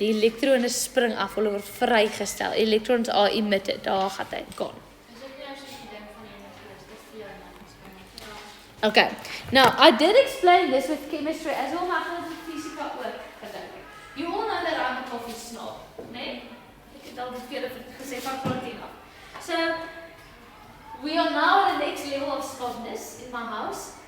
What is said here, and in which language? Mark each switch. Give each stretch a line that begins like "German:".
Afrikaans: Die elektrone spring af, hulle word vrygestel.
English: Electrons are emitted.
Afrikaans: Daar gaan hy gaan.
English: Okay. Now, I did explain this with chemistry as well,
Afrikaans: maar ek gaan dit met fisika ook verduidelik.
English: You all know that I'm a coffee snob, nee?
Afrikaans: Ek het al dit vir julle gesê van protein af.
English: So, we are now at the next level of snobness in my house.